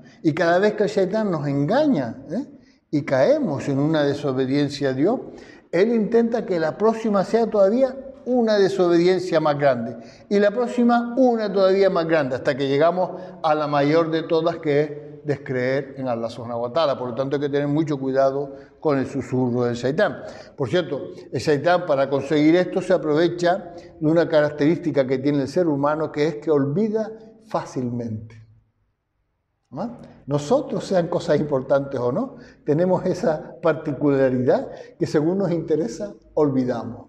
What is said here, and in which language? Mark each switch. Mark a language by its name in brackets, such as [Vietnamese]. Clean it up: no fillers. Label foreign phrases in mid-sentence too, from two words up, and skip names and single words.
[Spanish] Y cada vez que el Shaitán nos engaña y caemos en una desobediencia a Dios, él intenta que la próxima sea todavía una desobediencia más grande, y la próxima una todavía más grande, hasta que llegamos a la mayor de todas, que es descreer en [Arabic] الله سبحانه وتعالى. [Spanish] Por lo tanto, hay que tener mucho cuidado con el susurro del Shaitán. Por cierto, el Shaitán, para conseguir esto, se aprovecha de una característica que tiene el ser humano, que es que olvida fácilmente. Nosotros, sean cosas importantes o no, tenemos esa particularidad que, según nos interesa, olvidamos.